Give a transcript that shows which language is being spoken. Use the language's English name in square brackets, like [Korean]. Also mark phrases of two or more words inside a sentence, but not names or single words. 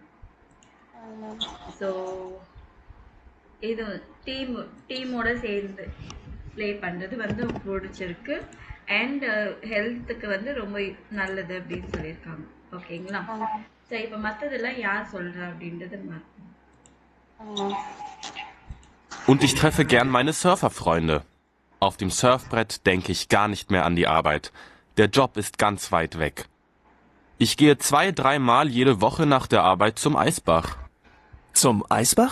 [Tamil] ஸோ இது டீமோட சேர்ந்து ப்ளே பண்ணுறது வந்து பிடிச்சிருக்கு அண்ட் ஹெல்த்துக்கு வந்து ரொம்ப நல்லது அப்படின்னு சொல்லியிருக்காங்க. ஓகேங்களா? ஸோ இப்போ மற்றதெல்லாம் யார் சொல்கிறா அப்படின்றது [German] Und ich treffe gern meine Surferfreunde. Auf dem Surfbrett denke ich gar nicht mehr an die Arbeit. Der Job ist ganz weit weg. Ich gehe 2-3 Mal jede Woche nach der Arbeit zum Eisbach. Zum Eisbach?